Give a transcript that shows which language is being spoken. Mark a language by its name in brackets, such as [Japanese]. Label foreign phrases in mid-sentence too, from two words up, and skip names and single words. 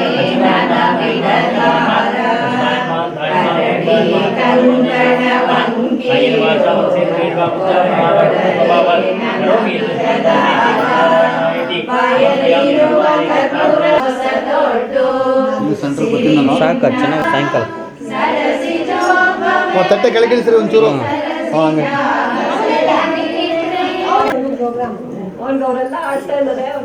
[Kannada] ಕರುಣವ [Sanskrit] कायेन वाचा मनसेन्द्रियेण वा बुद्ध्या करोमि [Kannada] ಇಲ್ಲಿ ಸೆಂಟ್ರ್ ಬರ್ತೀನಿ ನಾನು. ಸಾಕು ಚೆನ್ನಾಗಿ ಸಾಯಂಕಾಲ ತಟ್ಟೆ ಕೆಳಗಿಳಿಸ್ರಿ ಒಂಚೂರು. ಹಾಂ ಹಂಗೆ ಅವರೆಲ್ಲ ಆಡ್ತಾ ಇದ್ದಾರೆ.